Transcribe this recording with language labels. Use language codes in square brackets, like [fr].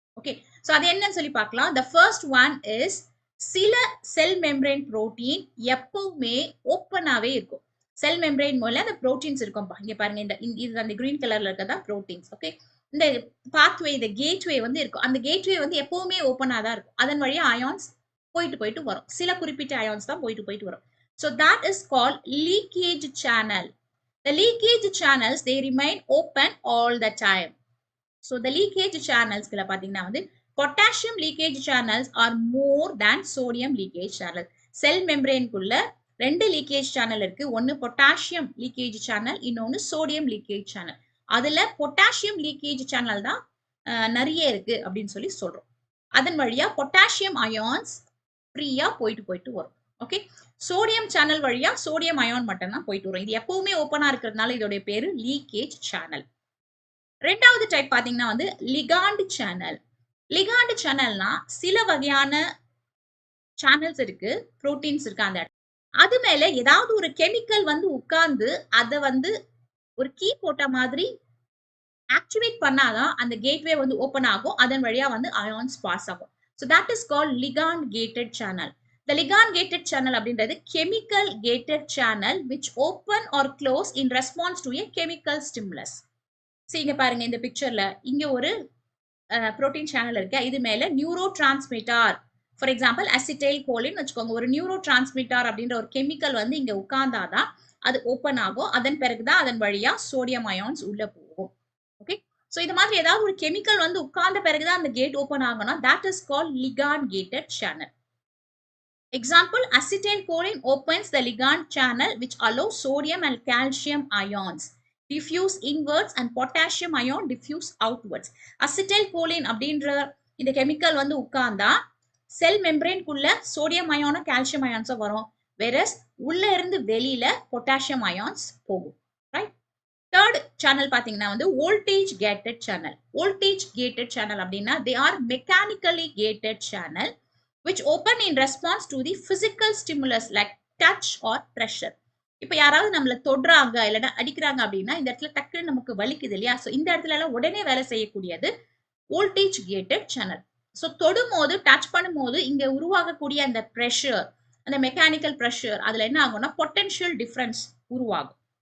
[ta] Okay, so அது என்னன்னு சொல்லி பார்க்கலாம். [en] the first one is, [ta] சில செல் மெம்பரேன் புரோட்டீன் எப்பவுமே ஓப்பனாவே இருக்கும். செல் மெம்பரேன் மூலம் அந்த புரோட்டீன்ஸ் இருக்கும். இங்க பாருங்க, இந்த அந்த கிரீன் கலர்ல இருக்கதா புரோட்டீன்ஸ். ஓகே, இந்த பாத்வே, இந்த கேட்வே வந்து இருக்கும். அந்த கேட்வே வந்து எப்பவுமே ஓப்பனா தான் இருக்கும். அதன் வழியா அயான்ஸ் போயிட்டு வரும். சில குறிப்பிட்ட அயான்ஸ் தான் போயிட்டு வரும். [en] So that is called leakage channel. The leakage channels, they remain open all the time. So the leakage channels [ta] குள்ள பாத்தீங்கன்னா வந்து [en] potassium leakage channels are more than sodium leakage channel. [ta] Sell மெம்பரேனுக்குள்ள 2 leakage channel இருக்கு. ஒன்னு potassium leakage channel, இன்னொன்னு sodium leakage channel. அதுல potassium leakage channel தான் நிறைய இருக்கு அப்படின்னு சொல்லி சொல்றோம். அதன் வழியா பொட்டாசியம் அயான்ஸ் ஃப்ரீயா போயிட்டு வரும். ஓகே, சோடியம் சேனல் வழியா சோடியம் அயான் மட்டும் தான் போயிட்டு வரும். இது எப்பவுமே ஓப்பனா இருக்கிறதுனால இதோட பேரு லீக்கேஜ் சேனல். ரெண்டாவது டைப் பாத்தீங்கன்னா வந்து லிகாண்ட் சேனல். லிகாண்ட் சேனல்னா சில வகையான சேனல்ஸ் இருக்கு, புரோட்டீன்ஸ் இருக்கு. அந்த அது மேல ஏதாவது ஒரு கெமிக்கல் வந்து உட்கார்ந்து அதை வந்து ஒரு கீ போட்ட மாதிரி ஆக்டிவேட் பண்ணாதான் அந்த கேட்வே வந்து ஓப்பன் ஆகும். அதன் வழியா வந்து அயான்ஸ் பாஸ் ஆகும். [en] So that is called ligand gated channel. The ligand gated channel அப்படின்றது chemical gated channel which open or close in response to a chemical stimulus. [ta] இங்க பாருங்க, இந்த பிக்சர்ல இங்க ஒரு புரோட்டீன் சேனல் இருக்கு. இது மேல neuro transmitter, for example acetyl கோலின் வச்சுக்கோங்க. ஒரு நியூரோ டிரான்ஸ்மிட்டர் அப்படின்ற ஒரு கெமிக்கல் வந்து இங்க உட்கார்ந்தாதான் அது ஓப்பன் ஆகும். அதன் பிறகுதான் அதன் வழியா சோடியம் அயான்ஸ் உள்ள போகும். ஓகே, சோ இது மாதிரி ஏதாவது ஒரு கெமிக்கல் வந்து உட்கார்ந்த பிறகுதான் அந்த கேட் ஓப்பன் ஆகும்னா [en] that is called ligand gated channel. Example, acetylcholine opens the ligand channel which allows sodium and calcium ions diffuse inwards and potassium ion diffuse outwards. [ta] Acetylcholine அப்படின்ற இந்த கெமிக்கல் வந்து உட்கார்ந்தா செல் மெம்பரேன்குள்ள சோடியம் அயானும் கால்சியம் அயான்ஸும் வரும். whereas உள்ள இருந்து வெளியில potassium ions போகும். Right. Third channel பாத்தீங்கன்னா வந்து voltage gated channel. [en] Voltage gated channel அப்படின்னா they are mechanically gated channel which open in response to the physical stimulus like touch or pressure. [ta] இப்ப யாராவது நம்மள தொடுறாங்க இல்லைன்னா அடிக்கிறாங்க அப்படின்னா இந்த இடத்துல டக்குன்னு நமக்கு வலிக்குது இல்லையா? சோ இந்த இடத்துல எல்லாம் உடனே வேலை செய்யக்கூடியது வோல்டேஜ் கேட்டட் சேனல். சோ தொடும்போது டச் பண்ணும்போது இங்க உருவாகக்கூடிய அந்த பிரஷர், அந்த மெக்கானிக்கல் பிரஷர் அதுல என்ன ஆகும்னா பொட்டன்ஷியல் டிஃபரன்ஸ் உருவாகும்.